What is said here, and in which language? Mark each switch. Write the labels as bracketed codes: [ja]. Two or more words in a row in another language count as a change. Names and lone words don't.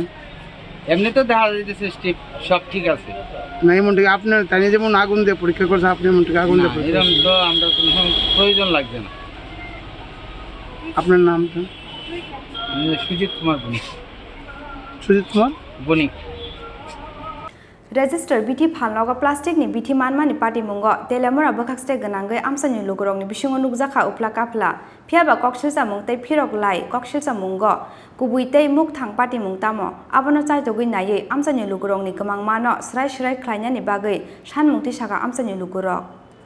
[bn] এমনি তো দেখা যাইতেছে স্টেপ সব ঠিক আছে না এমন থেকে আপনার তাই যেমন আগুন দিয়ে পরীক্ষা করছে আপনি এমন থেকে আগুন দিয়ে পরীক্ষা এরকম তো আমরা কোনো প্রয়োজন লাগবে না আপনার নামটা সুজিত কুমার বণিক সুজিত কুমার বণিক [trp] Register Bithi Phalnoga Plasticni Bithi Manmani Party Mungo, Telemura Bakakste Ganangai Amsani Lugurong, Bishungo Nugzaka Upla Kapla, Piaba Coxilsa Mungte Pirog Lai, Coxilsa Mungo, Kubuite Muk Tang Party Mungtamo, Abono Sai to Winaye, Amsani Lugurong Nikamang Mano, Srai Shrai Klanyani Bagay, Shan Mukti Shaka Amsani Lugurok.